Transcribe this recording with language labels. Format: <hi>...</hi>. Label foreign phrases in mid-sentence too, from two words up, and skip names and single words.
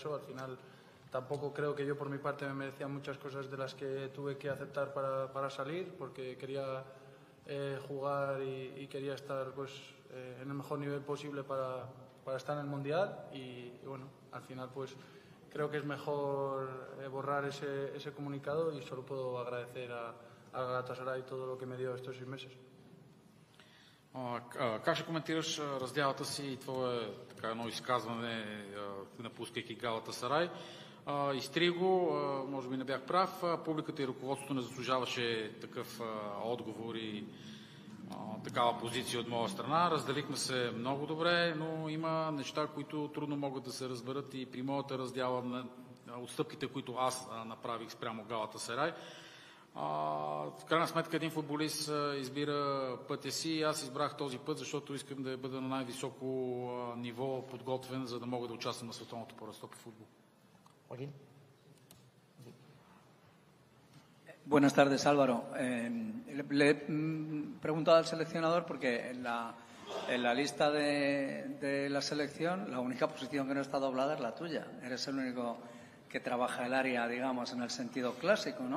<es>Al final tampoco creo que yo por mi parte me merecía muchas cosas de las que tuve que aceptar para salir, porque quería jugar y quería estar pues en el mejor nivel posible para estar en el Mundial y bueno, al final pues creo que es mejor borrar ese comunicado y solo puedo agradecer a Galatasaray todo lo que me dio estos 6 meses.</es> <bg>Как ще коментираш раздялата си и твое едно изказване, напускайки Галатасарай? Изтри го, може би не бях прав, публиката и ръководството не заслужаваше такъв отговор и такава позиция от моя страна. Разделихме се много добре, но има неща, които трудно могат да се разберат и при моята раздяла на отстъпките, които аз направих спрямо Галатасарай. В крайна сметка един футболист избира пътя си и аз избрах този път, защото искам да бъда на най-високо ниво подготвен, за да мога да участвам на световното първенство по футбол.</bg> <es>Buenas tardes, Álvaro. Le he preguntado al seleccionador porque en la lista de la selección la única posición que no está doblada es la tuya. Eres el único que trabaja el área, digamos, en el sentido clásico, ¿no?</es>